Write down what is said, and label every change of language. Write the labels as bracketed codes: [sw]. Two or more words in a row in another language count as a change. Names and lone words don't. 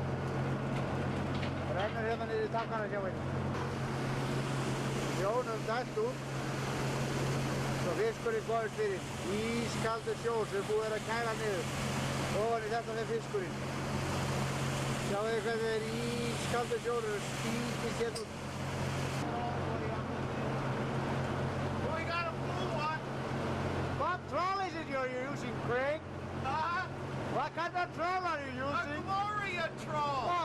[is] Rennur hérna niður í tankana hjá henni. Sjónum dælt út. Svo fiskurinn komist fyrir. Ískaldur sjór sem búið að kæla niður. Ofan í þetta með fiskurinn. Sjáu þið hvernig það er ískaldur sjór og spýtist hérna út. [en] We got a blue one. What trawl is it you're using, Craig? What kind of trawl are you using? A Gloria trawl.